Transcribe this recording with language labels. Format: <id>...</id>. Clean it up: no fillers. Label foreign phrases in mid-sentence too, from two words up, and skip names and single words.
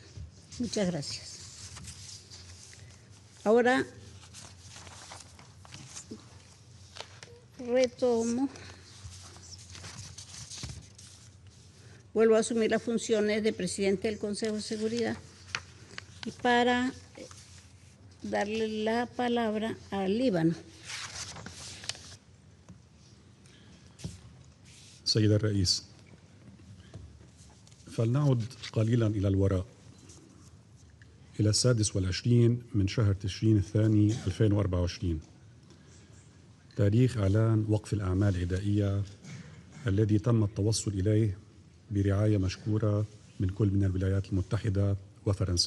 <es>Muchas gracias. Ahora retomo. Vuelvo a asumir las funciones de presidente del Consejo de Seguridad y para darle la palabra al Líbano.</es> <ar>سيد الرئيس، فلنعد قليلا إلى الوراء إلى 26 من شهر تشرين الثاني 2024، تاريخ إعلان وقف الأعمال العدائية الذي تم التوصل إليه برعاية مشكورة من كل من الولايات المتحدة وفرنسا.</ar>